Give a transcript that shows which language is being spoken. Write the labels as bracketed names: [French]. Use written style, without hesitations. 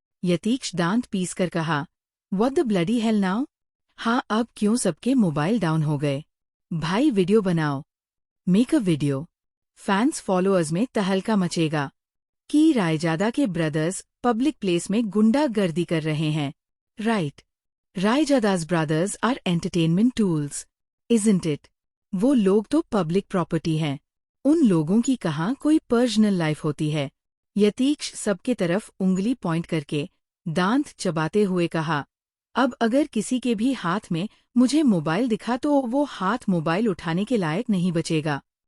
[Hindi] यतीक्ष दांत पीस कर कहा, [English] What the bloody hell now? [Hindi] हाँ, अब क्यों सबके मोबाइल डाउन हो गए? भाई वीडियो बनाओ, [English] Make a video. [Hindi] Fans followers में तहलका मचेगा कि रायजादा के ब्रदर्स पब्लिक प्लेस में गुंडागर्दी कर रहे हैं। [English] Right, Raizada's brothers are entertainment tools, isn't it? [Hindi] वो लोग तो पब्लिक प्रॉपर्टी हैं। उन लोगों की कहाँ कोई पर्सनल लाइफ होती है? यतीक्ष सबके तरफ उंगली पॉइंट करके दांत चबाते हुए कहा, अब अगर किसी के भी हाथ में मुझे मोबाइल दिखा तो वो हाथ मोबाइल उठाने के लायक नहीं बचेगा।